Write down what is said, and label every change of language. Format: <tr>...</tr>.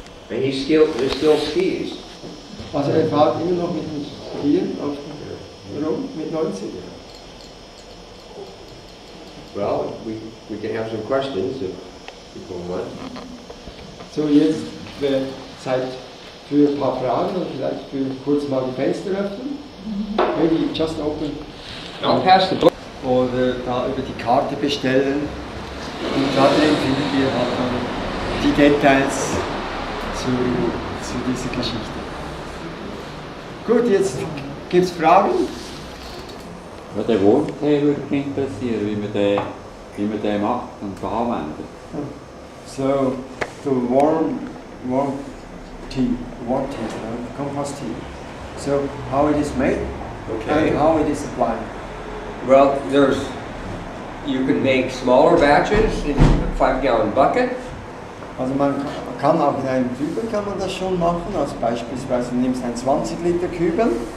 <en>And he still skis.</en> <de>Also er fährt immer noch mit den Skiern auf dem rum, mit 90.</de> <en>Well, we can have some questions if people want.</en> <de>So, jetzt Zeit für ein paar Fragen, und vielleicht für kurz mal die Fenster öffnen.</de> <en>Maybe just open. I'll pass the book.</en> <de>Oder da über die Karte bestellen. Und da drin findet ihr halt dann die Details zu dieser Geschichte. Gut, jetzt gibt es Fragen. Ja, der Wurmtee würde mich interessieren, wie man den macht und verwendet.</de> <en>So, the warm tea, compost tea. So, how it is made, Okay. and how it is applied. Well, you can make smaller batches in a 5-gallon bucket.</en> <de>Also man kann auch in einem Kübel kann man das schon machen, also beispielsweise du nimmst einen 20 Liter Kübel.</de>